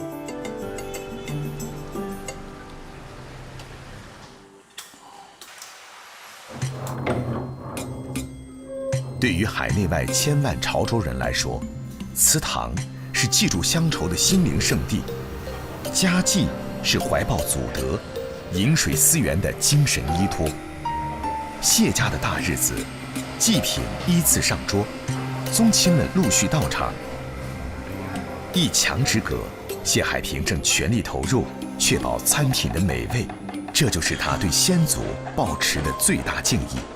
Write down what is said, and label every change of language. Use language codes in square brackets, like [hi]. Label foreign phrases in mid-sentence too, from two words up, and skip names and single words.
[zh] 對於海內外千萬潮州人來說，祠堂是記住鄉愁的心靈聖地，家祭是懷抱祖德、飲水思源的精神依托。谢家的大日子，祭品依次上桌，宗亲们陆续到场。一墙之隔，谢海平正全力投入，确保餐品的美味，这就是他对先祖抱持的最大敬意。